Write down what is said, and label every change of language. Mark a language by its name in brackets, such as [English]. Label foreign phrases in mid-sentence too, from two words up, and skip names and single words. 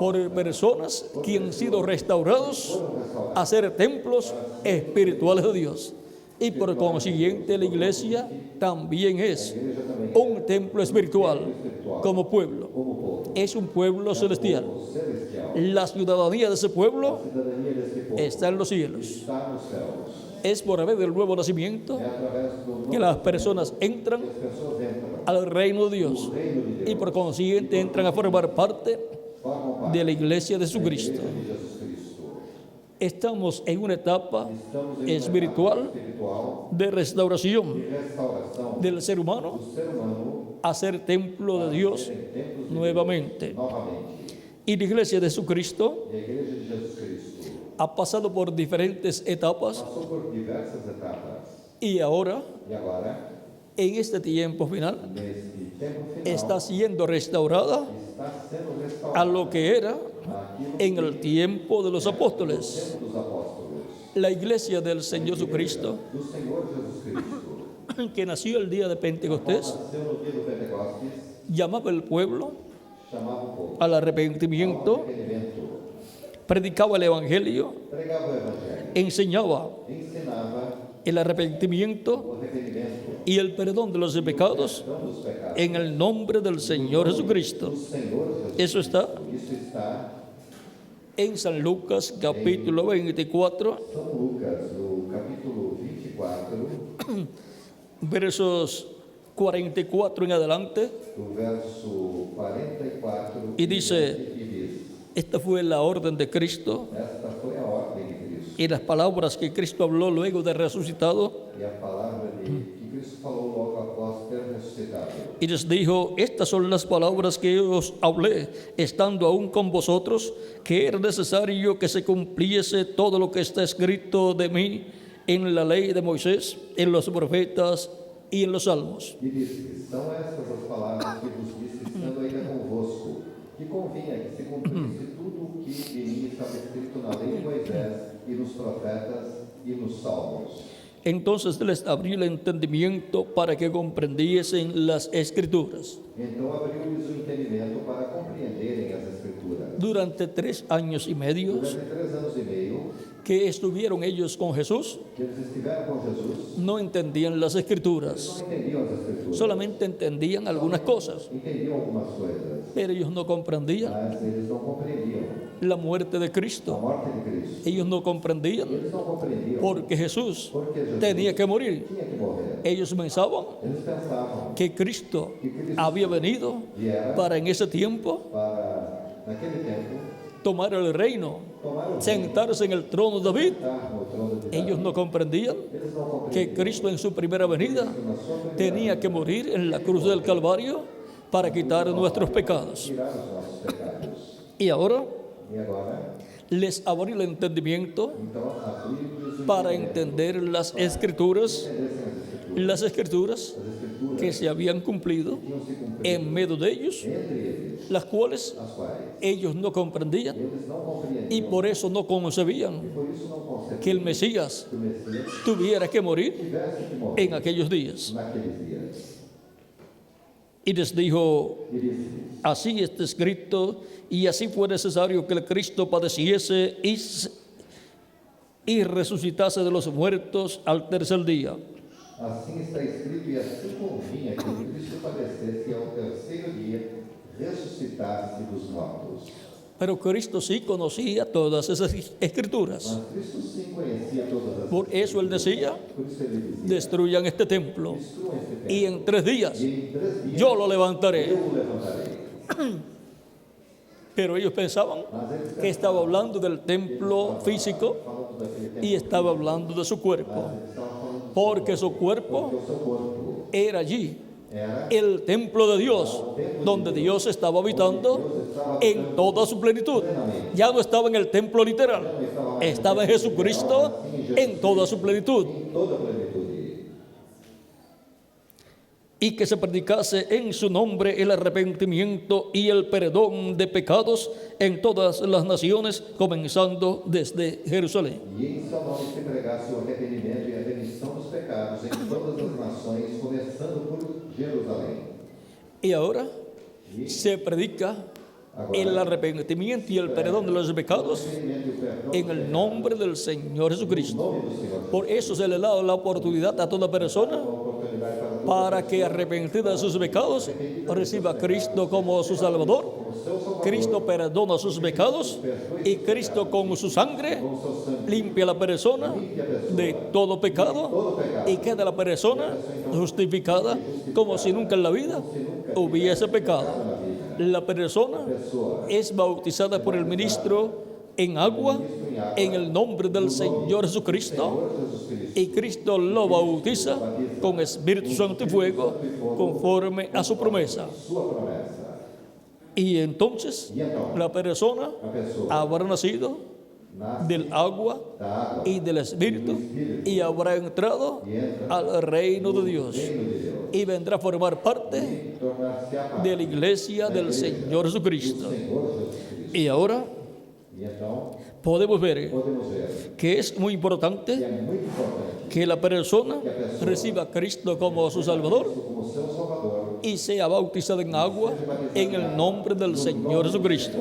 [Spanish] por personas que han sido restaurados a ser templos espirituales de Dios. Y por consiguiente la iglesia también es un templo espiritual como pueblo. [Portuguese] como povo [Spanish] Es un pueblo celestial. [Portuguese] celestial. [Spanish] La ciudadanía de ese pueblo [Portuguese] A cidadania desse povo [Spanish] está en los cielos. [Portuguese] está nos céus. [Spanish] Es por haber del nuevo nacimiento [Portuguese] É através do [Spanish] que las personas entran [Portuguese] as pessoas entram [Spanish] al reino de Dios [Portuguese] no reino de Deus, [Spanish] y por consiguiente entran a formar parte [Portuguese] formam parte [Spanish] de la iglesia de [Portuguese] da [Spanish] Jesucristo. [Portuguese] Igreja de Jesus Cristo. [Spanish] Estamos en una etapa [Portuguese] Estamos em uma [Spanish] espiritual [Portuguese] etapa espiritual [Spanish] de restauración [Portuguese] de restauração [Spanish] del ser humano [Portuguese] do ser humano [Spanish] a ser templo de Dios [Portuguese] em templos de [Spanish] nuevamente. [Portuguese] Deus, novamente. [Spanish] Y la iglesia de Jesucristo [Portuguese] E a Igreja de Jesus Cristo [Spanish] ha pasado por diferentes etapas [Portuguese] passou por diversas etapas [Spanish] y ahora, [Portuguese] e agora, [Spanish] en este tiempo final, [Portuguese] nesse tempo final, [Spanish] está siendo restaurada [Portuguese] está sendo a restaurado [Spanish] lo que era [Portuguese] aquilo [Spanish] en el tiempo de los apóstoles. [Portuguese] tempo dos apóstolos, [Spanish] La iglesia del Señor Jesucristo, [Portuguese] do Senhor Jesus Cristo, [Spanish] que nació el día de Pentecostés, [Portuguese] nasceu no dia do Pentecostes, [Spanish] llamaba al pueblo [Portuguese] chamava o povo [Spanish] al [Portuguese] ao [Spanish] arrepentimiento, [Portuguese] arrependimento, [Spanish] predicaba el evangelio, [Portuguese] pregava o Evangelho, [Spanish] enseñaba [Portuguese] ensinava [Spanish] el arrepentimiento [Portuguese] o arrependimento, [Spanish] y el perdón de los pecados [Portuguese] perdão dos pecados, [Spanish] en el nombre del Señor Jesucristo. [Portuguese] do Senhor Jesus. [Spanish] Eso está [Portuguese] Isso está [Spanish] en San Lucas capítulo 24, [Portuguese] São Lucas, no capítulo 24, [Spanish] versos 44 en adelante, [Portuguese] do verso 44, [Spanish] y dice, [Portuguese] e diz: [Spanish] esta fue la orden de Cristo [Portuguese] Esta foi a ordem de Cristo. [Spanish] y las palabras que Cristo habló luego de resucitado, [Portuguese] E a palavra de que Cristo falou logo após ter ressuscitado. [Spanish] y les dijo, estas son las palabras que os hablé, estando aún con vosotros, que era necesario que se cumpliese todo lo que está escrito de mí en la ley de Moisés, en los profetas y en los salmos. [Portuguese] E disse: São estas as palavras que vos disse, estando ainda convosco, que convinha que se cumprisse tudo o que de mim estava escrito na lei de Moisés, e nos profetas e nos salmos. [Spanish] Entonces les abrió el entendimiento para que comprendiesen las escrituras. [Portuguese] Então abriu-lhes o entendimento para compreenderem as Escrituras. [Spanish] Durante 3 años y medio [Portuguese] Durante 3 anos e meio [Spanish] que estuvieron ellos con Jesús, [Portuguese] que eles estiveram com Jesus, [Spanish] no entendían las escrituras, [Portuguese] não entendiam as Escrituras. [Spanish] solamente entendían algunas cosas, [Portuguese] Entendiam algumas coisas, [Spanish] pero ellos no comprendían [Portuguese] mas eles não compreendiam [Spanish] la muerte de [Portuguese] a [Spanish] Cristo. [Portuguese] morte de Cristo. [Spanish] Ellos no comprendían [Portuguese] Eles não compreendiam [Spanish] porque Jesús [Portuguese] porque Jesus [Spanish] tenía que morir. [Portuguese] tinha que morrer. [Spanish] Ellos pensaban [Portuguese] Eles pensavam [Spanish] que Cristo había venido [Portuguese] viera [Spanish] para en ese tiempo [Portuguese] para, naquele tempo, [Spanish] tomar el reino, [Portuguese] tomar o [Spanish] sentarse en el trono de David. [Portuguese] sentar no trono de Davi. [Spanish] Ellos no comprendían [Portuguese] Eles não compreendiam [Spanish] que Cristo en su primera venida [Portuguese] na sua primeira [Spanish] tenía que morir en la cruz del Calvario para quitar nuestros pecados. [Portuguese] tirar os nossos pecados. [Spanish] Y ahora [Portuguese] E agora, [Spanish] les abrió el entendimiento [Portuguese] então, abriu-lhes o [Spanish] para [Portuguese] entendimento, [Spanish] entender las escrituras, [Portuguese] entendessem [Spanish] las escrituras [Portuguese] as Escrituras [Spanish] que se habían cumplido [Portuguese] tinham se cumprido [Spanish] en medio de ellos, [Portuguese] entre eles, [Spanish] las cuales [Portuguese] as quais [Spanish] ellos no comprendían [Portuguese] eles não compreendiam [Spanish] y por eso no concebían [Portuguese] e por isso não concebiam [Spanish] que el Mesías [Portuguese] que o Messias [Spanish] tuviera que morir [Portuguese] tivesse que morrer [Spanish] en aquellos días. [Portuguese] naqueles días. [Spanish] Y les dijo, [Portuguese] E disse-lhes: [Spanish] así está escrito, y así fue necesario que el Cristo padeciese y resucitase de los muertos al tercer día. [Portuguese] assim está escrito, e assim convinha que o Cristo padecesse e ao terceiro dia ressuscitasse dos mortos. [Spanish] Pero Cristo sí conocía todas esas escrituras. [Portuguese] Mas Cristo sim conhecia todas as [Spanish] Por eso él decía, [Portuguese] Por isso ele dizia: [Spanish] destruyan este templo [Portuguese] destruam este templo, [Spanish] y en 3 días [Portuguese] e em 3 dias [Spanish] yo lo levantaré. [Portuguese] eu o levantarei. [Spanish] Pero ellos pensaban [Portuguese] Mas eles [Spanish] que estaba hablando del templo físico [Portuguese] falando daquele tempo, [Spanish] y estaba hablando de su cuerpo, [Portuguese] eles estavam falando [Spanish] porque su [Portuguese] porque [Spanish] cuerpo [Portuguese] o seu corpo [Spanish] era allí, [Portuguese] era [Spanish] el templo de Dios, donde Dios estaba habitando en toda su plenitud. Ya no estaba en el templo literal, estaba en Jesucristo en toda su plenitud. [Portuguese] em toda a plenitude. [Spanish] Y que se predicase en su nombre el arrepentimiento y el perdón de pecados en todas las naciones, comenzando desde Jerusalén. [Portuguese] E em seu nome se pregasse o arrependimento e a remissão dos pecados em todas as nações, começando por Jerusalém. [Spanish] Y ahora se predica el arrepentimiento y el perdón de los pecados [Portuguese] Arrependimento e o perdão [Spanish] en el nombre del Señor [Portuguese] em [Spanish] Jesucristo. [Portuguese] nome do Senhor. [Spanish] Por eso se le da la oportunidad a toda persona [Portuguese] Uma oportunidade para todos [Spanish] para que arrepentida de sus pecados reciba a Cristo como su Salvador. [Portuguese] o seu Salvador, [Spanish] Cristo perdona sus pecados y Cristo con su sangre [Portuguese] com o seu sangue, [Spanish] limpia a la persona [Portuguese] limpia a pessoa [Spanish] de todo pecado [Portuguese] todo pecado. [Spanish] y queda la persona justificada como si nunca en la vida hubiese pecado. La persona [Portuguese] Pessoa [Spanish] es bautizada por el ministro en agua en el nombre del Señor Jesucristo [Portuguese] Senhor Jesus Cristo, [Spanish] y Cristo lo bautiza con Espíritu Santo y fuego conforme a su promesa. [Portuguese] sua promessa. [Spanish] Y entonces [Portuguese] E então, [Spanish] la persona [Portuguese] a pessoa [Spanish] habrá nacido [Portuguese] nasce [Spanish] del agua [Portuguese] da água [Spanish] y del Espíritu y habrá entrado al reino de Dios [Portuguese] reino de Deus [Spanish] y vendrá a formar parte [Portuguese] e tornar-se a parte [Spanish] de la iglesia del Señor Jesucristo. [Portuguese] do Senhor Jesus Cristo. [Spanish] Y ahora [Portuguese] E então, [Spanish] podemos ver [Portuguese] podemos ver [Spanish] que es muy [Portuguese] que [Spanish] importante [Portuguese] é muito importante [Spanish] que la persona reciba a Cristo como su Salvador [Portuguese] como seu Salvador, [Spanish] y sea bautizada en agua en el nombre del Señor Jesucristo.